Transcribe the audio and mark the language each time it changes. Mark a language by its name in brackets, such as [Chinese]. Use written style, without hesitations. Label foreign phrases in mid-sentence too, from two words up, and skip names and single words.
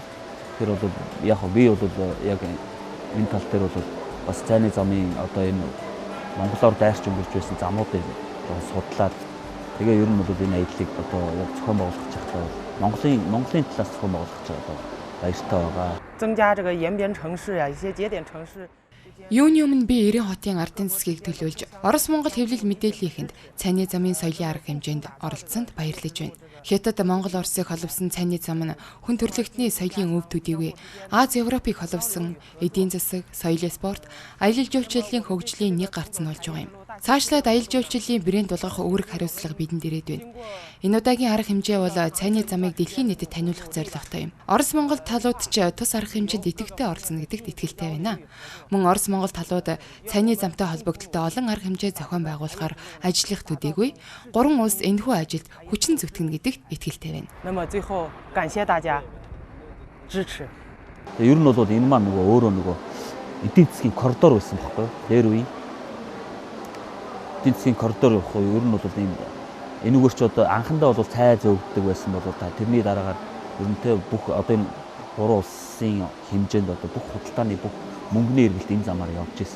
[Mongolian] Тэр бол яг би бол яг энэ тал дээр бол бас цайны замын одоо энэ монголоор дайрч өнгөрч байсан замуудыг судлаад тэгээ ер нь бол энэ аяллыг одоо яг зохион байгуулах чадхаа Монголын талаас зохион байгуулах чадхаа баяртай байгаа. [Chinese] 增加这个延边城市啊，一些节点城市。 [Mongolian] Юуны өмнө би 90 хотын ардын засгийг төлөөлж Орос Монгол хэвлэл мэдээллийн эхэнд цайны замын соёлын арга хэмжээнд оролцсонд баярлаж байна. Хятад Монгол Оросыг холбосон цайны зам нь хүн төрөлхтний соёлын өв төдийгүй Аз Европыг холбосон эдийн засаг, соёлын спорт, аялал жуулчлалын хөгжлийн нэг гарц нь болж байгаа юм. Цаашлаад аялал жуулчлалын брэнд болгох үүрэг хариуцлага бидэнд ирээд байна. Энэ удаагийн арга хэмжээ бол цайны замыг дэлхийн нийтэд таниулах зорилготой юм. Орос Монгол талууд ч тус арга хэмжээнд идэвхтэй оролцоно гэдэгт итгэлтэй байна. Мөн Орос Монгол талууд цайны замтай холбогдлолтой олон арга хэмжээ зохион байгуулахаар ажиллах төдийгүй гурван улс энэхүү ажилд хүчин зүтгэнэ гэдэгт итгэлтэй байна. [Chinese] 那么最后感谢大家支持。 [Mongolian] Ер нь бол энэ маань нөгөө өөрөө нөгөө эдийн засгийн коридор байсан байхгүй юу? Дээр үе эдийн засгийн коридор явах уу? Ер нь бол энэгээр ч одоо анхандаа бол цай зөөгддөг байсан бол тэрний дараагаар ерөнтэй бүх одоо энэ гурван улсын хэмжээнд одоо бүх худалдааны бүх мөнгөний эргэлт энэ замаар явж исэн.